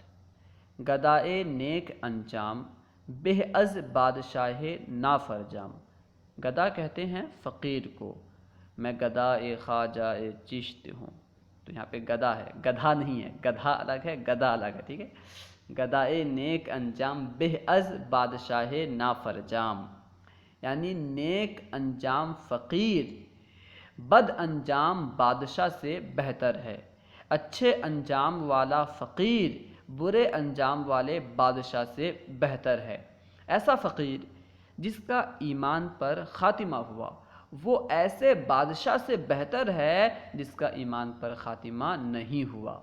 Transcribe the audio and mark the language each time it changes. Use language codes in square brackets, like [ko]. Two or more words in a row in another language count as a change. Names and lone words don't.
[fa] گدائے نیک انجام، بہ از بادشاہ نافرجام۔ [ur] گدا کہتے ہیں فقیر کو، میں گدائے خواجہ چشت ہوں۔ تو یہاں پہ گدا ہے، گدھا نہیں ہے، گدھا الگ ہے، گدا الگ ہے، ٹھیک ہے۔ [fa] گدائے نیک انجام، بہ از بادشاہ نافرجام، [ur] یعنی نیک انجام فقیر بد انجام بادشاہ سے بہتر ہے۔ اچھے انجام والا فقیر برے انجام والے بادشاہ سے بہتر ہے۔ ایسا فقیر جس کا ایمان پر خاتمہ ہوا، وہ ایسے بادشاہ سے بہتر ہے جس کا ایمان پر خاتمہ نہیں ہوا۔